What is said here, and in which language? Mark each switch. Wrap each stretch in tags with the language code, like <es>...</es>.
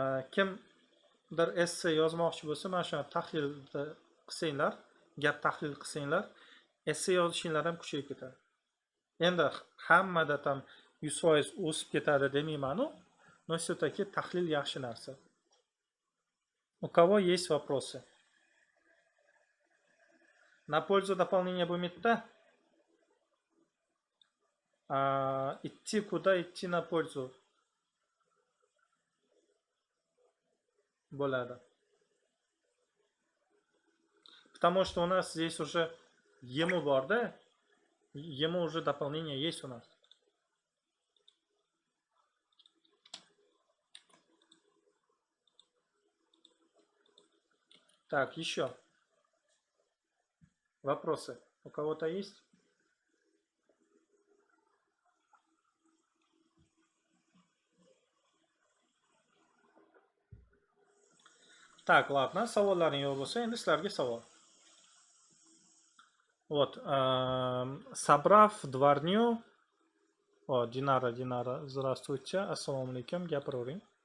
<uz>Kimdir essay yozmoqchi bo'lsa, mana shuni tahlil qilsanglar, gap tahlil qilsanglar, essay yozishinglar ham kuchayib ketadi. Endi hammada ham 100% o'sib ketadi demayman-ku,</uz> <ru>но все-таки</ru> <uz>tahlil yaxshi narsa.</uz> <ru>У кого есть вопросы? На пользу дополнения будет-то? Идти куда? Идти на пользу.</ru> <uz>Bo'ladi.</uz> <ru>Потому что у нас здесь уже ему</ru> <uz>bor da,</uz> <ru>ему уже дополнение есть у нас. Так, еще. Вопросы у кого-то есть? Так, ладно,</ru> <uz>savollaring yo'q bo'lsa, endi sizlarga savol.</uz> <ru>Вот, собрав дворню, Динара, здравствуйте,</ru> <uz>assalomu alaykum, gapiravering.</uz>